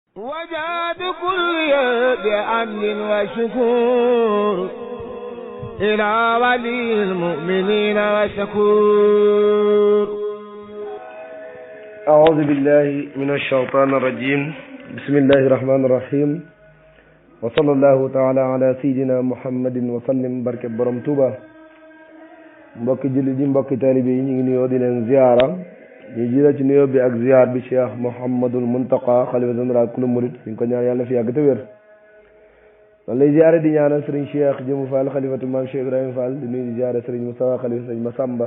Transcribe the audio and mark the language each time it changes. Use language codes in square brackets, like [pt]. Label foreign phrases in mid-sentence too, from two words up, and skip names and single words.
[ar] وجاد كل بأمن وشكور إلى ولي المؤمنين وشكور. أعوذ بالله من الشيطان الرجيم. بسم الله الرحمن الرحيم. وصلى الله تعالى على سيدنا محمد وسلم. [wo] barke borom Tuuba. mbokki jullit yi, mbokki taalibe yi, ñu ngi nuyoo di leen ziyaara. ñu jiital ci nuyoo bi ak ziyaar bi Cheikh Mouhamadul Muntaqa xalifa général kulu murid, ñu ngi ko ñaan yàlla fi yàgg te wér. noonu lay ziyaare di ñaanal Serigne Cheikh Jëmu Fall xalifatu maam Cheikh Ibrahima Fall, di nuyu di ziyaare Serigne Moustapha xalifa Serigne Massamba.